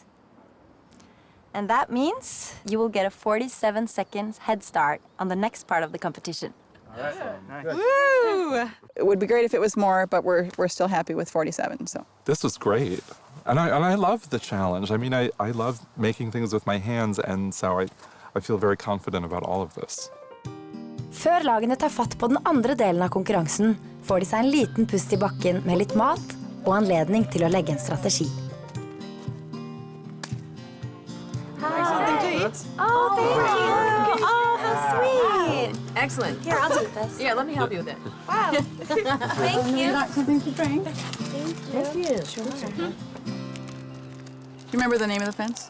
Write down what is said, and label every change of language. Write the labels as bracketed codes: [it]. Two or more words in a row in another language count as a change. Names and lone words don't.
[en] And that means you will get a 47 seconds head start on the next part of the competition. All right. Nice. Woo! It would be great if it was more, but we're still happy with 47, so. This was great. And I love the challenge. I mean, I love making things with my hands, and so I feel very confident about all of this. [no] Før lagene tar fatt på den andre delen av konkurransen, får de seg en liten pust i bakken med litt mat og anledning til å legge en strategi. [en] Something to eat? Oh, thank you. Oh, how sweet. Excellent. Here, I'll take this. Yeah, let me help you with it. Wow. Thank you. Something to drink? Thank you. Sure. Do you remember the name of the fence?